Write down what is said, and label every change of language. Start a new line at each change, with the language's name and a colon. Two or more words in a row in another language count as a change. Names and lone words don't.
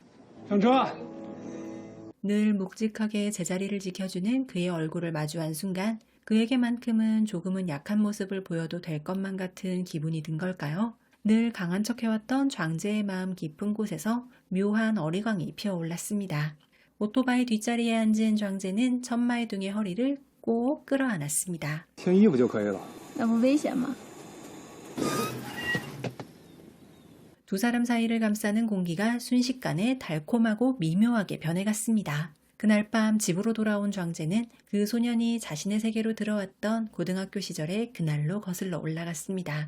Korean: 늘 묵직하게 제자리를 지켜주는 그의 얼굴을 마주한 순간 그에게만큼은 조금은 약한 모습을 보여도 될 것만 같은 기분이 든 걸까요? 늘 강한 척해왔던 장제의 마음 깊은 곳에서 묘한 어리광이 피어올랐습니다. 오토바이 뒷자리에 앉은 장제는 천마이둥의 허리를 꼭 끌어안았습니다.
Chinese: 听衣服就可以了。那不危险吗？
Korean: 두 사람 사이를 감싸는 공기가 순식간에 달콤하고 미묘하게 변해갔습니다. 그날 밤 집으로 돌아온 장제는 그 소년이 자신의 세계로 들어왔던 고등학교 시절의 그날로 거슬러 올라갔습니다.